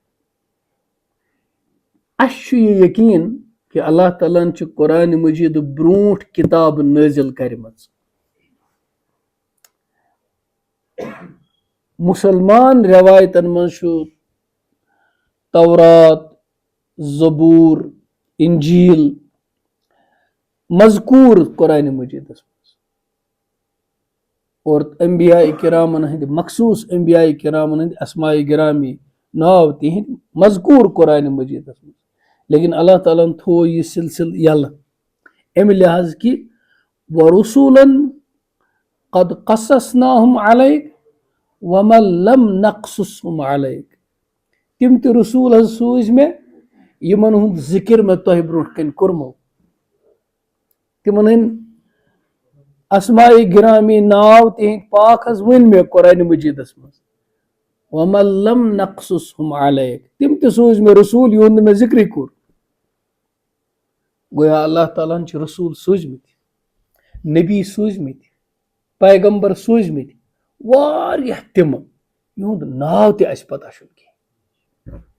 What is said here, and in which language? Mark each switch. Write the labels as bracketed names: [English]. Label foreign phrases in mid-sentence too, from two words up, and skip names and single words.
[Kashmiri] اَسہِ چھُ یہِ یقیٖن کہ اللہ تعالیٰ ہن چھِ قرآنِ مجیٖدٕ برونٛٹھ کِتاب نٲزِل کَرِمَژ مُسلمان رٮ۪وایتن منٛز چھُ تورات زبوٗر انجیٖل مذکوٗر قرآنِ مجیٖدس منٛز اور انبیاء کرامن ہٕنٛدۍ مخصوٗص انبیاء کرامن ہٕنٛدۍ اسماء گرامی ناو تِہنٛدۍ مذکوٗر قرآنِ مجیٖدس منٛز لیکن اللہ تعالیٰ ہن تھوو یہِ سلسلہٕ یلہٕ امہِ لحاظ کہِ [Arabic] وَرُسُولًا قد قصصناہم علیک ومن لم نقصصہم علیک [Kashmiri] تِم تہِ رسوٗل حظ سوٗزۍ مےٚ یِمن ہُنٛد ذِکر مےٚ تۄہہِ برونٛٹھ کَنہِ کوٚرمو تِمن ہٕنٛدۍ اسماء گرامی ناو تِہنٛدۍ پاک حظ ؤنۍ مےٚ قرآنِ مجیٖدس منٛز [Arabic] ومن لم نقصصہم علیک [Kashmiri] تِم تہِ سوٗزۍ مےٚ رسوٗل یِہُنٛد نہٕ مےٚ ذِکرٕے کوٚر گویا اللہ تعالیٰ ہن چھِ رسوٗل سوٗزمٕتۍ نبی سوٗزمٕتۍ پیغمبر سوٗزمٕتۍ واریاہ تِمہٕ یِہُنٛد ناو تہِ اَسہِ پتہ چھُنہٕ کینٛہہ